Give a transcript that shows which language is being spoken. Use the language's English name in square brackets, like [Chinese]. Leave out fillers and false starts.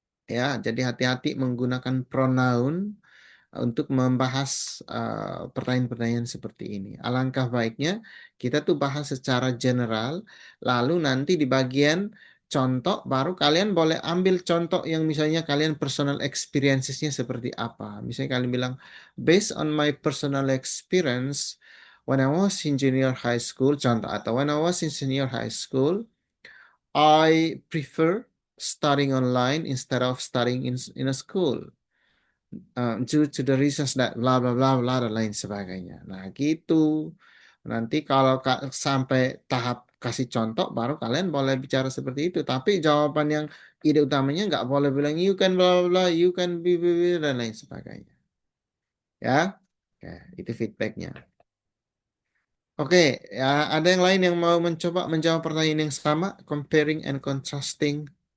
[Indonesian] Ya, jadi hati-hati menggunakan pronoun untuk membahas pertanyaan-pertanyaan seperti ini. Alangkah baiknya kita tuh bahas secara general, lalu nanti di bagian contoh baru kalian boleh ambil contoh yang misalnya kalian personal experiences-nya seperti apa. Misalnya kalian bilang, [English] based on my personal experience, when I was in junior high school, [Indonesian] contoh, atau [English] when I was in senior high school, I prefer studying online instead of studying in a school due to the reasons that bla bla bla bla [Indonesian] dan lain sebagainya. Nah, gitu. Nanti kalau sampai tahap kasih contoh baru kalian boleh bicara seperti itu. Tapi jawaban yang ide utamanya nggak boleh bilang [English] you can bla bla bla, you can be [Indonesian] dan lain sebagainya. Ya. Oke, itu feedbacknya. Oke, ya ada yang lain yang mau mencoba menjawab pertanyaan yang sama, comparing and contrasting.